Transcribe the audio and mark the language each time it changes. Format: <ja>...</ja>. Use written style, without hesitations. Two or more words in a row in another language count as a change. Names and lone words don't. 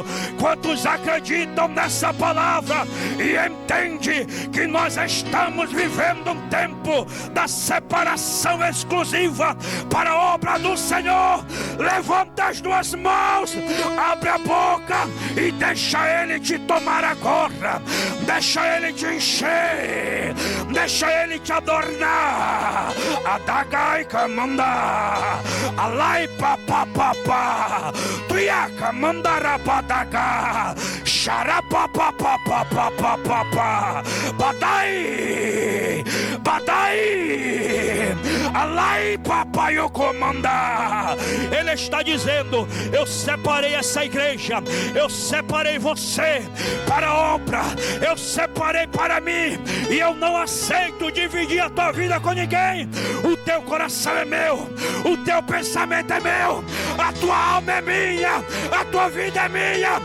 <pt>Quantos acreditam nessa palavra e entendem que nós estamos vivendo um tempo da separação exclusiva para a obra do Senhor? Levanta as 2 mãos, abre a boca e deixa Ele te tomar agora. Deixa Ele te encher, deixa Ele te adornar. Adagai kamanda, alai papapapa, tuiaka mandarabadaga, xarapapapapapapapa, badai, badai, alai papaio comanda. Ele está dizendo: eu separei essa igreja, eu separei você para a obra, eu separei para mim, e eu não aceito dividir a tua vida com ninguém. O teu coração é meu, o teu pensamento é meu, a tua alma é minha, a tua vida é minha.</pt>